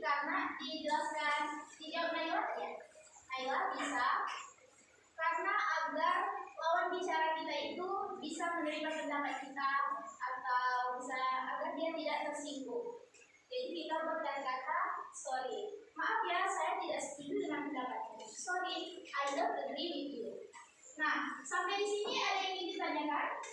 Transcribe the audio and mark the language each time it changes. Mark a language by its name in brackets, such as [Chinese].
[Indonesian] Karena dijelaskan dijawab Naila ya. Naila bisa karena agar lawan bicara kita itu bisa menerima pendapat kita atau bisa agar dia tidak tersinggung. Jadi kita berkata sorry. Maaf ya, saya tidak setuju dengan pendapatnya. [English] Sorry, I don't agree with you. [Indonesian] Nah, sampai di sini ada yang ingin ditanyakan?